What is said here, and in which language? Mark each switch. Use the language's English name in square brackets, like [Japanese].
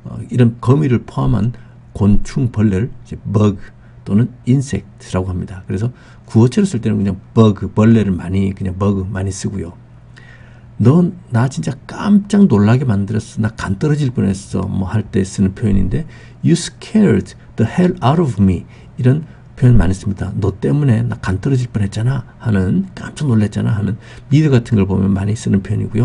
[Korean] 이런 거미를 포함한 곤충, 벌레를 이제 bug 또는 insect라고 합니다. 그래서 구어체로 쓸 때는 그냥 bug, 벌레를 그냥 bug 많이 쓰고요. 넌 나 진짜 깜짝 놀라게 만들었어. 나 간 떨어질 뻔했어. 뭐 할 때 쓰는 표현인데 [English] You scared the hell out of me. [Korean] 이런 표현 많이 씁니다. 너 때문에 나 간 떨어질 뻔했잖아 하는, 깜짝 놀랐잖아 하는 미드 같은 걸 보면 많이 쓰는 표현이고요.